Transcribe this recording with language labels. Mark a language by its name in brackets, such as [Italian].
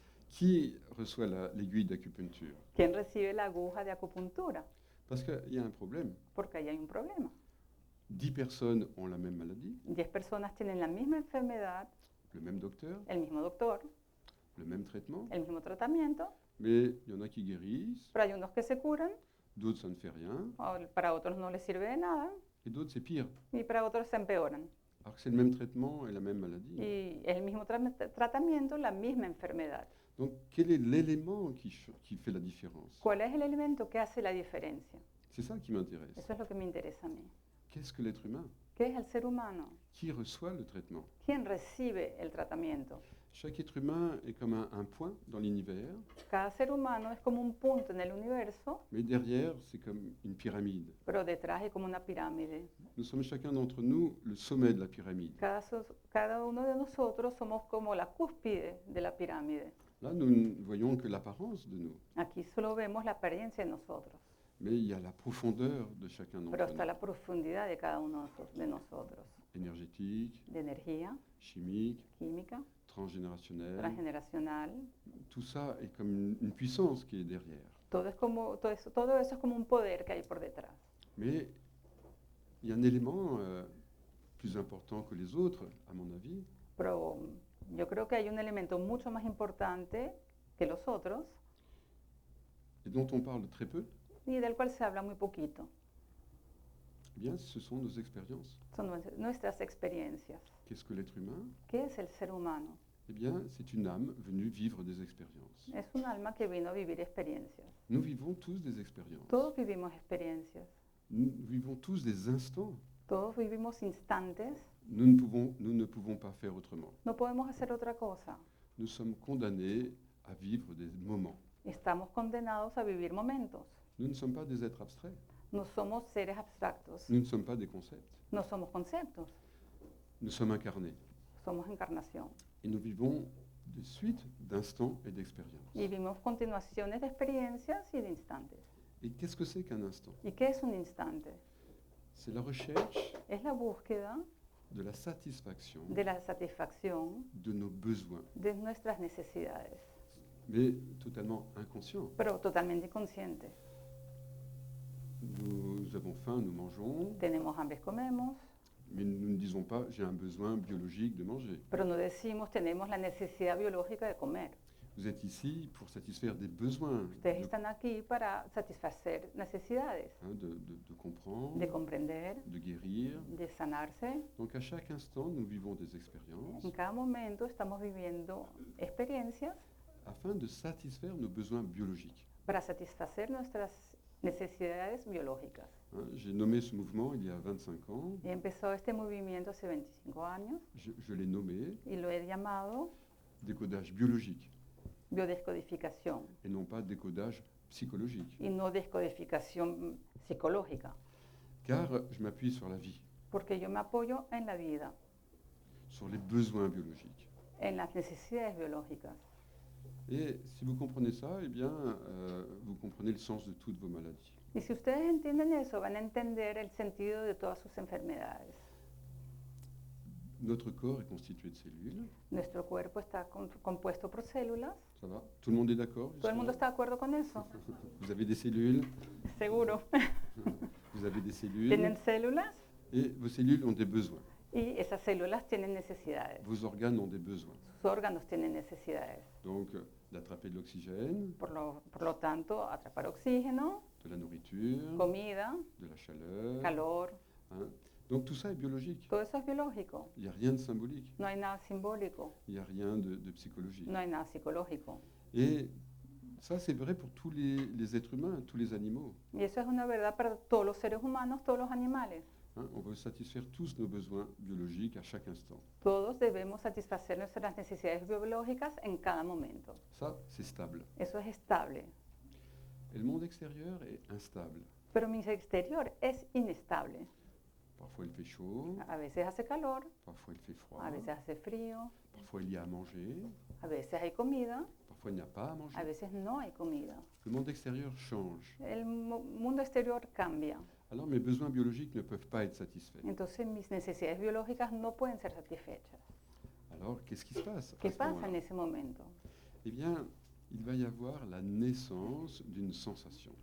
[French] Qui reçoit l'aiguille d'acupuncture? [Spanish] ¿Quién recibe la aguja de acupuntura? [French] Parce qu'il y a un problème. [Spanish] Porque ahí hay un problema. [French] 10 personnes ont la même maladie, [Spanish] 10 personas tienen la misma enfermedad, [French] le même docteur, [Spanish] el mismo doctor, [French] le même traitement, [Spanish] el mismo tratamiento, [French] mais il y en a qui guérissent, [Spanish] pero hay unos que se curan, [French] d'autres ça ne fait rien, [Spanish] para otros no les sirve de nada [French] et d'autres c'est pire. [Spanish] y para otros se empeoran. [French] Alors que c'est le même traitement et la même maladie. [Spanish] Y es el mismo tratamiento, la misma enfermedad. [French] Donc quel est l'élément qui fait la différence? [Spanish] ¿Cuál es el elemento que hace la diferencia? [French] C'est ça qui m'intéresse. [Spanish] Eso es lo que me interesa a mí. [French] Qu'est-ce que l'être humain? [Spanish] ¿Qué es el ser humano? [French] Qui reçoit le traitement? [Spanish] ¿Quién recibe el tratamiento? [French] Chaque être humain est comme un point dans l'univers, [Spanish] Cada ser humano es como un punto en el universo, [French] mais derrière c'est comme une pyramide. [Spanish] pero detrás es como una pirámide. [French] Nous sommes chacun d'entre nous le sommet de la pyramide. [Spanish] Cada uno de nosotros somos como la cúspide de la pirámide. [French] Là, nous ne voyons que l'apparence de nous, [Spanish] Aquí solo vemos la apariencia de nosotros, [French] mais il y a la profondeur de chacun [Spanish] pero [French] d'entre [Spanish] está [French] nous. [Spanish] la profundidad de cada uno de nosotros. [French] Énergétique, [Spanish] De energía, [French] chimique, [Spanish] química, [French] transgénérationnelle, [Spanish] transgeneracional. [French] tout ça est comme une puissance qui est derrière. [Spanish] Todo eso es como un poder que hay por detrás. [French] Mais il y a un élément plus important que les autres, à mon avis, [Spanish] Pero yo creo que hay un elemento mucho más importante que los otros [French] et dont on parle très peu, [Spanish] y del cual se habla muy poquito. [French] eh bien, ce sont nos expériences. [Spanish] Son nuestras experiencias. [French] Qu'est-ce que l'être humain? [Spanish] ¿Qué es el ser humano? [French] Eh bien, c'est une âme venue vivre des expériences. [Spanish] Es un alma que vino a vivir experiencias. [French] Nous vivons tous des expériences. [Spanish] Todos vivimos experiencias. [French] Nous vivons tous des instants. [Spanish] Todos vivimos instantes. [French] Nous ne pouvons pas faire autrement. [Spanish] No podemos hacer otra cosa. [French] Nous sommes condamnés à vivre des moments. [Spanish] Estamos condenados a vivir momentos. [French] Nous ne sommes pas des êtres abstraits. [Spanish] No somos seres abstractos. [French] Nous ne sommes pas des concepts. [Spanish] No somos conceptos. [French] Nous sommes incarnés. [Spanish] Somos encarnación. [French] Et nous vivons des suites d'instants et d'expériences. [Spanish] Y vivimos continuaciones de experiencias y de instantes. [French] Et qu'est-ce que c'est qu'un instant? [Spanish] ¿Y qué es un instante? [French] C'est la recherche [Spanish] Es la búsqueda [French] de la satisfaction [Spanish] de la satisfacción [French] de nos besoins, [Spanish] de nuestras necesidades, [French] mais totalement inconscients. [Spanish] pero totalmente inconsciente. [French] Nous avons faim, nous mangeons, [Spanish] Tenemos hambre, comemos, [French] mais nous ne disons pas j'ai un besoin biologique de manger. [Spanish] pero no decimos tenemos la necesidad biológica de comer. [French] Vous êtes ici pour satisfaire des besoins, [Spanish] Ustedes están aquí para satisfacer necesidades, [French] de comprendre, [Spanish] de comprender, [French] de guérir. [Spanish] de sanarse. [French] Donc à chaque instant, nous vivons des expériences [Spanish] En cada momento estamos viviendo experiencias [French] afin de satisfaire nos besoins biologiques. [Spanish] para satisfacer nuestras necesidades biológicas. [French] J'ai nommé ce mouvement il y a 25 ans. [Spanish] Y empezó este movimiento hace 25 años [French] Je l'ai nommé [Spanish] y lo he llamado [French] décodage biologique [Spanish] biodescodificación [French] et non pas décodage psychologique. [Spanish] y no descodificación psicológica, [French] Car je m'appuie sur la vie, [Spanish] porque yo me apoyo en la vida, [French] sur les besoins biologiques. [Spanish] en las necesidades biológicas. [French] Et si vous comprenez ça, eh bien, vous comprenez le sens de toutes vos maladies. [Spanish] Y si ustedes entienden eso, van a entender el sentido de todas sus enfermedades. [French] Notre corps est constitué de cellules. [Spanish] Nuestro cuerpo está compuesto por células. [French] Ça va? Tout le monde est d'accord? [Spanish] ¿Todo el mundo está de acuerdo con eso? [French] Vous avez des cellules, [Spanish] Seguro. [French] vous avez des cellules, [Spanish] Tienen células [French] et vos cellules ont des besoins. [Spanish] y esas células tienen necesidades. [French] Vos organes ont des besoins. [Spanish] Sus órganos tienen necesidades. [French] Donc, d'attraper de l'oxygène, [Spanish] Por lo tanto, atrapar oxígeno, [French] de la nourriture, [Spanish] comida, [French] de la chaleur. [Spanish] calor, hein. [French] Donc, tout ça est biologique. [Spanish] todo eso es biológico. [French] Il n'y a rien de symbolique. [Spanish] No hay nada simbólico, [French] Il n'y a rien de psychologique. [Spanish] no hay nada psicológico. [French] Et Ça, c'est vrai pour tous les êtres humains, tous les animaux. [Spanish] Y eso es una verdad para todos los seres humanos, todos los animales. Hein. [French] On veut satisfaire tous nos besoins biologiques à chaque instant. [Spanish] Todos debemos satisfacer nuestras necesidades biológicas en cada momento. [French] Ça, c'est stable. [Spanish] Eso es estable. [French] Et le monde extérieur est instable. [Spanish] Pero mi exterior es inestable. [French] Parfois, il fait chaud, [Spanish] A veces hace calor, [French] parfois, il fait froid, [Spanish] a veces hace frío, [French] parfois, il y a à manger, [Spanish] a veces hay comida, [French] parfois, il n'y a pas à [Spanish] a [French] manger. [Spanish] veces no hay comida. [French] Le monde extérieur change. [Spanish] El mundo exterior cambia. [French] Alors, mes besoins biologiques ne peuvent pas être satisfaits. [Spanish] Entonces mis necesidades biológicas no pueden ser satisfechas. [French] Alors, qu'est-ce qui se passe à [Spanish] ¿Qué [French] ce [Spanish] pasa [French] moment-là? [Spanish] en ese momento? [French] Eh bien, il va y avoir la naissance d'une sensation.